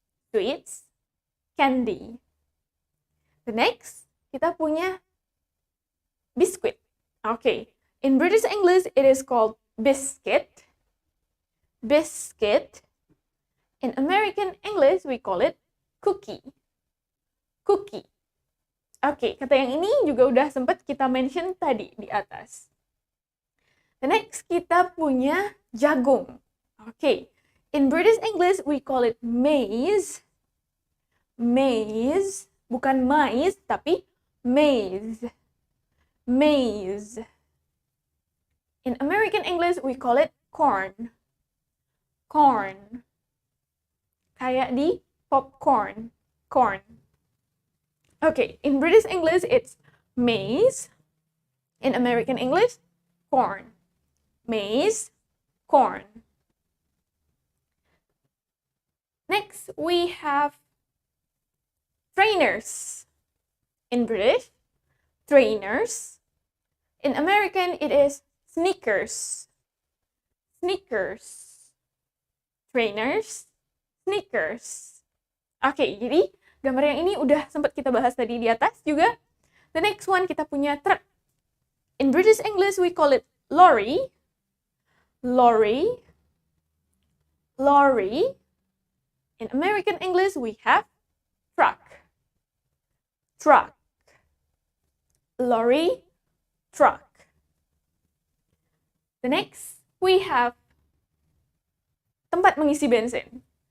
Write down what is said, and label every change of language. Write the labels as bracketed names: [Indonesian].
[English] Sweets, candy. The next, [Indonesian] kita punya [English] biscuit. Okay. In British English, it is called biscuit. Biscuit. In American English, we call it cookie. Cookie. [Indonesian] Oke, kata yang ini juga udah sempat kita mention tadi di atas. [English] The next, [Indonesian] kita punya jagung. Oke. [English] In British English, we call it maize. Maize. [Indonesian] Bukan mais, tapi maize. Maize. [English] In American English, we call it corn. Corn. [Indonesian] Kayak di [English] popcorn. Corn. Okay, in British English, it's maize. In American English, corn. Maize, corn. Next, we have trainers. In British, trainers. In American, it is sneakers. Sneakers. Trainers, sneakers. [Indonesian] Oke, jadi gambar yang ini udah sempat kita bahas tadi di atas juga. [English] The next one, [Indonesian] kita punya truk. [English] In British English, we call it lorry. Lorry. Lorry. In American English, we have truck. Truck. Lorry, truck. The next, we have [Indonesian] tempat mengisi bensin.